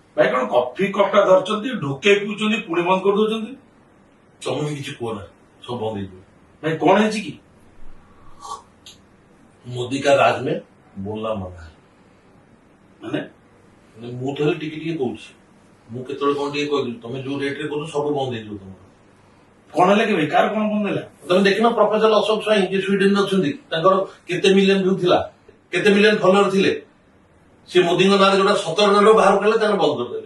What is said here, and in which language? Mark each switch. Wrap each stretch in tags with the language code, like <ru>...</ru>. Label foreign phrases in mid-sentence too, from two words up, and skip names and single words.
<or>ଭାଇ କଣ କଫି କପଟା ଧରିଛନ୍ତି ଢୋକେ ପିଉଛନ୍ତି ପୁଣି ବନ୍ଦ କରିଦଉଛନ୍ତି। ତମେ ବି କିଛି କୁହ ନା, ସବୁ ବନ୍ଦ ହେଇଯିବ। ଭାଇ କଣ ହେଇଛି କି?</or> <hi>मोदी का राज में बोलना मना है।</hi> <or>ମାନେ ମୁଁ ଥରେ ଟିକେ ଟିକେ କହୁଛି, ମୁଁ କେତେବେଳେ କଣ ଟିକେ କହିଲି, ତମେ ଯୋଉ ରେଟ୍ ରେ କହୁଛ ସବୁ ବନ୍ଦ ହେଇଯିବ ତମର। କଣ ହେଲା କି ଭାଇ? କାହାର କଣ ବନ୍ଦ ହେଲା? ତମେ ଦେଖିନ ପ୍ରଫେସର ଅଶୋକ ସ୍ୱାଇଁ ଯିଏ ସ୍ୱିଡେନ୍ ଅଛନ୍ତି, ତାଙ୍କର କେତେ</or> <en>million view</en> <or>ଥିଲା, କେତେ</or> <en>million follower</en> <or>ଥିଲେ। ସେ ମୋଦିଙ୍କ ନାଁରେ ଯୋଉଟା 17 ବାହାର କଲେ ତାଙ୍କର ବନ୍ଦ କରିଦେଲେ।</or>